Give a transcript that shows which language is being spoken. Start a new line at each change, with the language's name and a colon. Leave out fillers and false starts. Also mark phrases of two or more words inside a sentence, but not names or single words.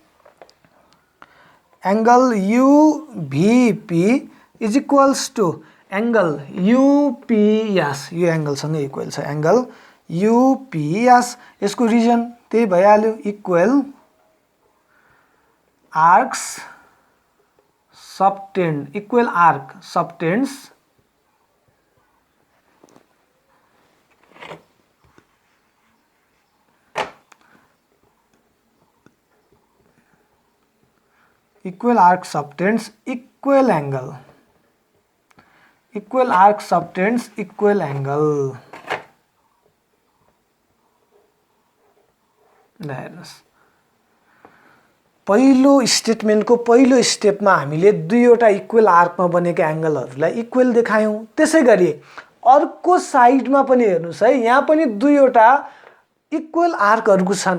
English: angle UVP is equals to angle UPS
Nepali: यो एङ्गलसँग इक्वल छ
English: angle UPS
Nepali: यसको रिजन त्यही भइहाल्यो इक्वल
English: arcs subtend equal arc subtends equal arc subtends equal angle equal arc subtends equal angle
Nepali: हेर्नुस् पहिलो स्टेटमेन्टको पहिलो स्टेपमा हामीले दुईवटा इक्वल आर्कमा बनेका एंगलहरूलाई इक्वल देखायौं त्यसैगरी अर्को साइडमा पनि हेर्नुस् है यहाँ पनि दुईवटा इक्वल आर्कहरुको छन्